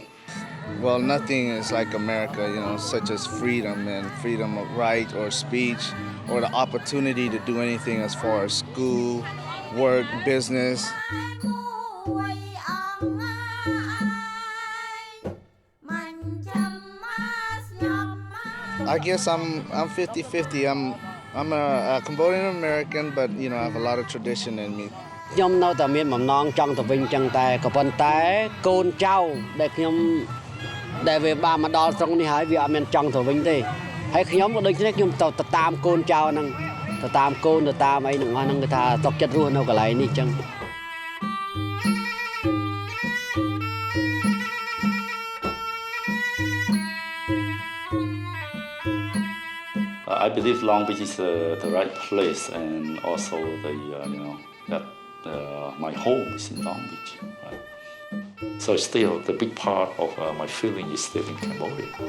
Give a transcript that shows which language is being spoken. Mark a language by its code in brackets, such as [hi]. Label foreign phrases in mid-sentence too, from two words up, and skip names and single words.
[en] Well, nothing is like America, such as freedom and freedom of right or speech or the opportunity to do anything as far as school, work, business. I guess I'm 50-50. I'm a Cambodian American, but I have a lot of tradition in me. [km] ខ្ញុំនៅតែមានបំណងចង់ទៅវិញចឹងតែក៏ប៉ុន្តែកូនចៅដែលខ្ញុំដែលវាបានមកដល់ស្រុកនេះហើយវាអត់មានចង់ទៅវិញទេហើយខ្ញុំក៏ដូចគ្នាខ្ញុំទៅតាមកូនចៅហ្នឹងទៅតាមកូនទៅតាមអីទាំងអស់ហ្នឹងគេថាຕົកចិត្តរស់នៅកន្លែងនេះចឹង [en] I believe Long Beach is the right place, and also that my home is in Long Beach. Right? So still, the big part of my feeling is still in Cambodia.